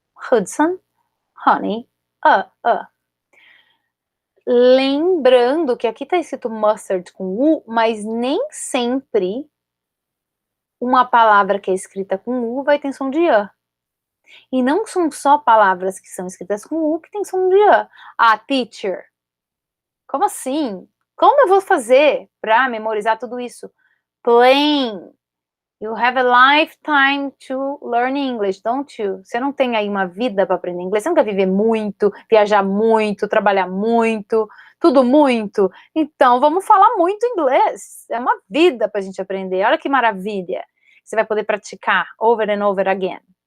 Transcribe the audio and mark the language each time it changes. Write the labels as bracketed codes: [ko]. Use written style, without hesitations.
[pt] Hudson, honey, Lembrando que aqui tá escrito mustard com U, mas nem sempre uma palavra que é escrita com U vai ter som de A. E não são só palavras que são escritas com U que tem som de A. Ah, teacher. Como assim? Como eu vou fazer para memorizar tudo isso? [en] Plain. You have a lifetime to learn English, don't you? [pt] Você não tem aí uma vida para aprender inglês? Você não quer viver muito, viajar muito, trabalhar muito, tudo muito? Então, vamos falar muito inglês. É uma vida para a gente aprender. Olha que maravilha. Você vai poder praticar [en] over and over again.